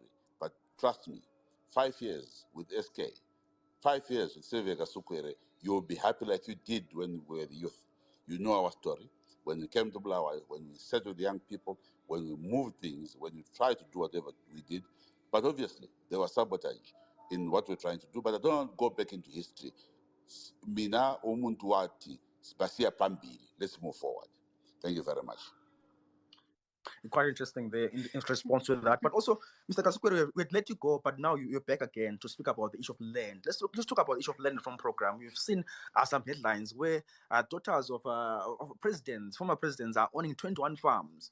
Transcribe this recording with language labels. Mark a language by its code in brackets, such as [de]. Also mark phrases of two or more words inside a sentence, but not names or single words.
[en] But trust me, 5 years with SK, 5 years with Saviour Kasukuwere, you'll be happy like you did when we were the youth. You know our story. When we came to Blawa, when we sat with the young people, when we moved things, when we tried to do whatever we did. But obviously, there was sabotage in what we're trying to do. But I don't want to go back into history. [nd] Mina umuntu wathi basiya phambili. [en] Let's move forward. Thank you very much. Quite interesting there in response to that. But also, Mr. Kasukuwere, we'd let you go, but now you're back again to speak about the issue of land. Let's talk about the issue of land reform program. We've seen some headlines where daughters of presidents, former presidents, are owning 21 farms.